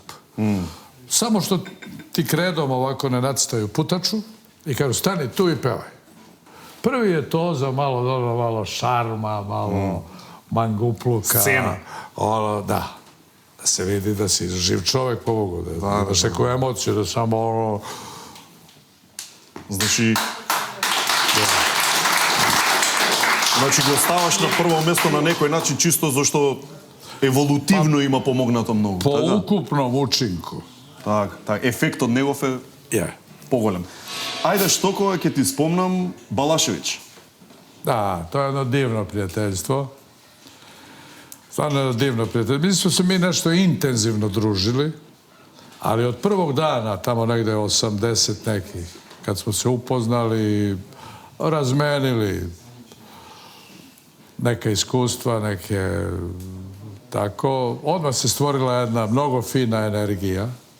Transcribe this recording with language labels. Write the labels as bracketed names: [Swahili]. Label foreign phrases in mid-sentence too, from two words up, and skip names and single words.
[Serbian] Samo što ti kredom ovako ne nacitaju putaču i kažu stani tu i pevaj. Prvi je to za malo šarma, malo mangupluka. Scena. Ono, da. Da se vidi da si živ čovek pomogu, da imaš neku emociju, da samo ono... [Macedonian] Значи го ставаш на прво место на некој начин чисто зашто еволутивно има помогнато многу. [Serbian] Po ukupnom učinku. [Macedonian] Так, ефектот негов е [Serbian] Je. [Macedonian] поголем. Ајде, што кога ќе ти спомнам Балашевиќ? [Serbian] Da, to je jedno divno prijateljstvo. Stvarno jedno divno prijateljstvo. Mi smo se nešto intenzivno družili, ali od prvog dana, tamo negde 80 nekih, kad smo se upoznali, razmenili neka iskustva, neke tako, odmah se stvorila jedna mnogo fina energija.